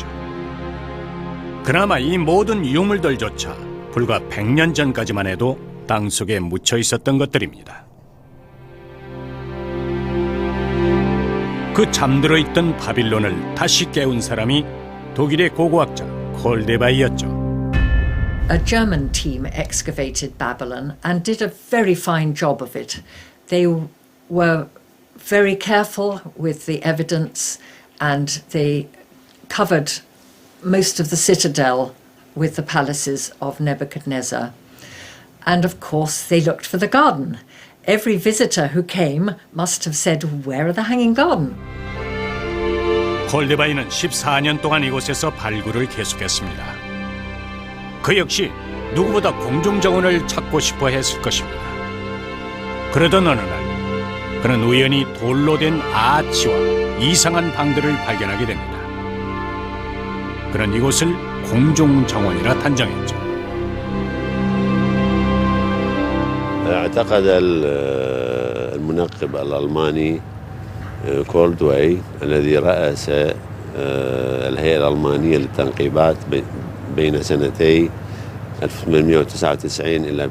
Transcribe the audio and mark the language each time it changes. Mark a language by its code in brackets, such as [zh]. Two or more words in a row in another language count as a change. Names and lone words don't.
[ko] 그나마 이 모든 유물들조차 불과 100년 전까지만 해도 땅속에 묻혀 있었던 것들입니다. 그 잠들어 있던 바빌론을 다시 깨운 사람이 독일의 고고학자 콜데바이였죠. [en] A German team excavated Babylon and did a very fine job of it. They were very careful with the evidence and they covered most of the citadel with the palaces of Nebuchadnezzar. And of course they looked for the garden. Every visitor who came must have said, "Where are the hanging garden?" [ko] 콜데바이는 14년 동안 이곳에서 발굴을 계속했습니다. 그 역시 누구보다 공중정원을 찾고 싶어 했을 것입니다. 그러던 어느 날 그는 우연히 돌로 된 아치와 이상한 방들을 발견하게 됩니다. 그는 이곳을 공중정원이라 단정했죠. [ar] اعتقد المنقب الألماني كولدواي الذي رأس الهيئة الألمانية للتنقيبات بين سنتي 1899 إلى